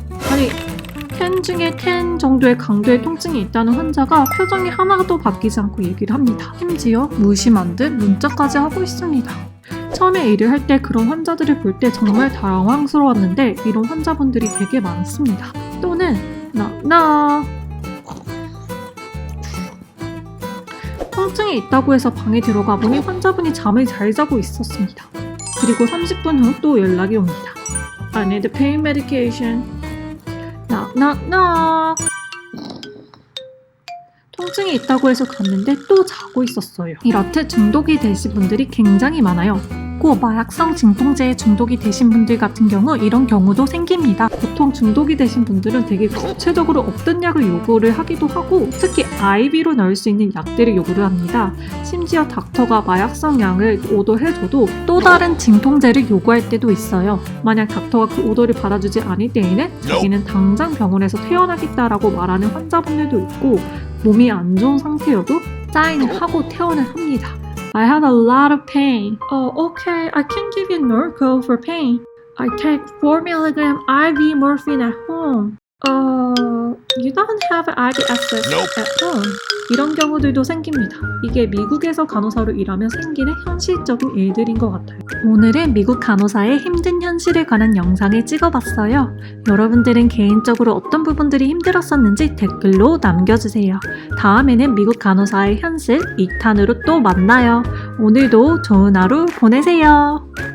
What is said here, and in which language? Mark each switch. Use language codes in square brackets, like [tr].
[ko] 아니, 10 중에 10 정도의 강도의 통증이 있다는 환자가 표정이 하나도 바뀌지 않고 얘기를 합니다. 심지어 무심한 듯 문자까지 하고 있습니다. 처음에 일을 할 때 그런 환자들을 볼 때 정말 당황스러웠는데 이런 환자분들이 되게 많습니다. [en] 또는 knock knock. [ko] 통증이 있다고 해서 방에 들어가 보니 환자분이 잠을 잘 자고 있었습니다. 그리고 30분 후 또 연락이 옵니다. [en] I need pain medication. knock knock knock. [ko] 통증이 있다고 해서 갔는데 또 자고 있었어요. 이렇듯 중독이 되신 분들이 굉장히 많아요. 고 마약성 진통제에 중독이 되신 분들 같은 경우 이런 경우도 생깁니다. 보통 중독이 되신 분들은 되게 구체적으로 어떤 약을 요구를 하기도 하고 특히 IV로 넣을 수 있는 약들을 요구를 합니다. 심지어 닥터가 마약성 약을 오더해줘도 또 다른 진통제를 요구할 때도 있어요. 만약 닥터가 그 오더를 받아주지 않을 때에는 자기는 당장 병원에서 퇴원하겠다라고 말하는 환자분들도 있고 몸이 안 좋은 상태여도 사인을 하고 퇴원을 합니다. [en] I had a lot of pain. Okay, I can give you Norco for pain. I take 4 mg IV morphine at home. You don't have IV access at home. [ko] 이런 경우들도 생깁니다. 이게 미국에서 간호사로 일하며 생기는 현실적인 일들인 것 같아요. 오늘은 미국 간호사의 힘든 현실에 관한 영상을 찍어봤어요. 여러분들은 개인적으로 어떤 부분들이 힘들었었는지 댓글로 남겨주세요. 다음에는 미국 간호사의 현실 2탄으로 또 만나요. 오늘도 좋은 하루 보내세요.